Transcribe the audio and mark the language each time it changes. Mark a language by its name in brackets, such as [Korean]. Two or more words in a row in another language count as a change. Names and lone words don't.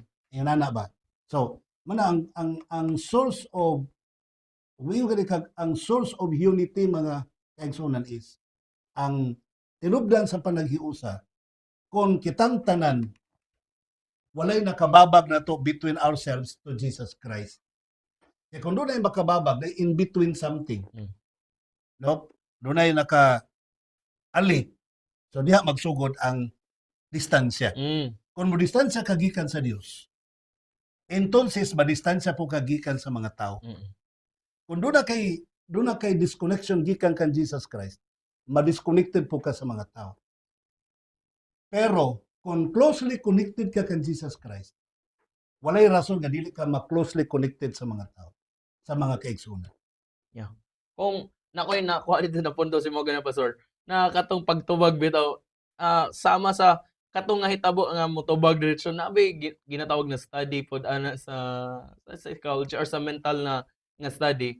[Cebuano] Inana ba? So, mana ang [English] source of [Cebuano] ang [English] source of unity [Cebuano] mga kaigsunan is ang tinubdan sa panaghiusa kung kitang tanan walay nakababag na to [English] between ourselves to Jesus Christ. [Cebuano] Kaya kung doon ay makababag, na [English] in between something. [Cebuano] No? Doon ay naka-ali. So diha magsugod ang distansya. Mm. Kung mo distansya kagikan sa Dios, entonces madistansya po kagikan sa mga tao. Mm. Kung doon na kay disconnection gikan kan Jesus Christ, ma-disconnected po ka sa mga tao. Pero kung [English] closely connected [Cebuano] ka kan Jesus Christ, walay rason nga dili ka ma- [English] closely connected [Cebuano] sa mga tao, sa mga kaigsunan. Kung nakoy nakuha dito na punto si Morgan na pastor, na katong pagtubag bitaw, sama sa katong nga hitabo nga motubag diretso na ginatawag na study pod ana sa psychology or sa mental na nga study.